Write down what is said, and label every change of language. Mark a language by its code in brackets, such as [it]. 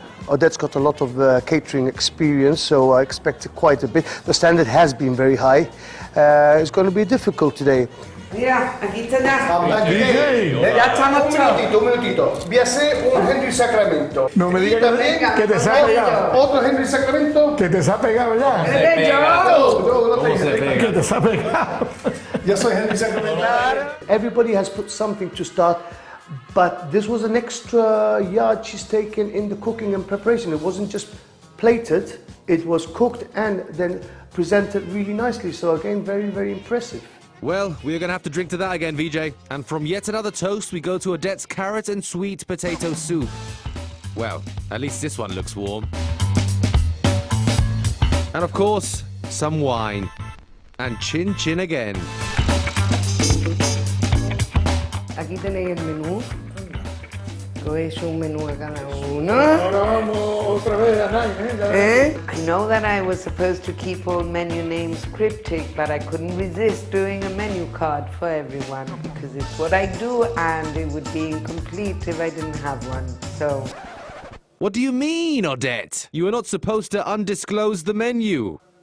[en] Odette's got a lot of catering experience, so I expect quite a bit. The standard has been very high. It's going to be difficult today. [es] Mira, aquí está ya. DJ. Ya estamos todos. Un minutito. Voy a hacer un Henry Sacramento. No me digas que te se ha pegado. Otro Henry Sacramento. Que te se ha pegado ya. Que te se ha pegado. Yo soy Henry Sacramento. [en] Everybody has put something to start, but this was an extra yard she's taken in the cooking and preparation. It wasn't just plated, it was cooked and then presented really nicely. So again, very, very impressive. Well, we're going to have to drink to that again, VJ. And from yet another toast, we go to Odette's carrot and sweet potato soup. Well, at least this one looks warm. And of course, some wine. And chin chin again. [es] Aquí tenéis el menú. Cogéis un menú a cada uno. Ahora vamos otra vez a Nine, [en] I know that I was supposed to keep all menu names cryptic, but I couldn't resist doing a menu card for everyone because it's what I do and it would be incomplete if I didn't have one. So, What do you mean, Odette? You were not supposed to undisclose the menu.